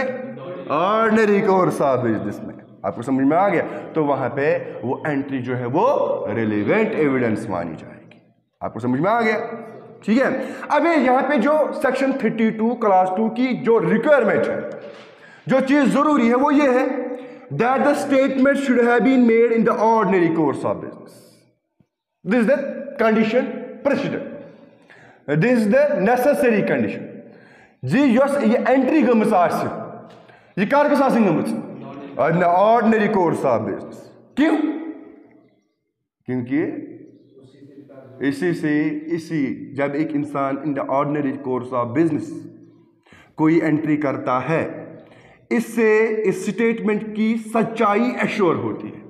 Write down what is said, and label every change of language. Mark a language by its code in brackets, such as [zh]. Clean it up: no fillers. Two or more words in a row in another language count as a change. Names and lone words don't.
[en] ordinary course of business में। [hi] आपको समझ में आ गया? तो वहां पे वो एंट्री जो है वो [en] relevant evidence [hi] मानी जाएगी। आपको समझ में आ गया? ठीक है, अब यहां पे जो [en] section 32 clause 2 [hi] की जो रिक्वायरमेंट है, जो चीज जरूरी है वो ये है [en] that the statement should have been made in the ordinary course of business. This is the condition president this is the necessary condition जी यस [ks] ये एंट्री गमस आसि ये कर गस आसि गमस [en] in the ordinary course of business [hi] क्यों क्योंकि इसी जब एक इंसान [en] in the ordinary course of business [hi] कोई एंट्री करता है इससे इस स्टेटमेंट की सच्चाई एश्योर होती है।